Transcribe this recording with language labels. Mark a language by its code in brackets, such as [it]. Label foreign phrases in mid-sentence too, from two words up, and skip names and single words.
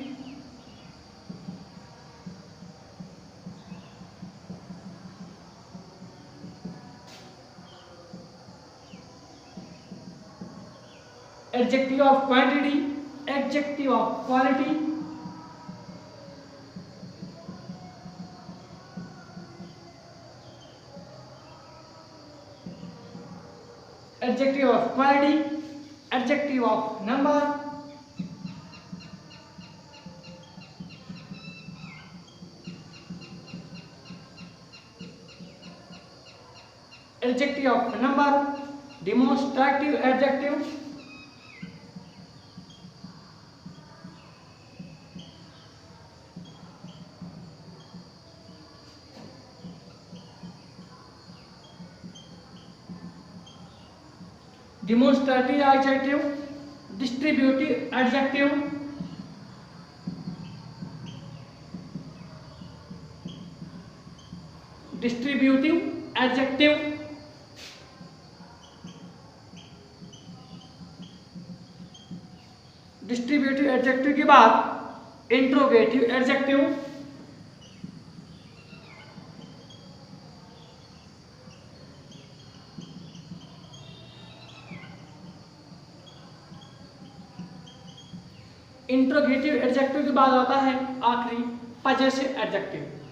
[en] adjective of quantity, adjective of quality, adjective of quality, adjective of number, adjective of number, demonstrative adjective, demonstrative adjective, distributive adjective, distributive adjective, distributive adjective [hi] के बाद [en] interrogative adjective, interrogative adjective [hi] के बाद आता है आखिरी [en] possessive adjective.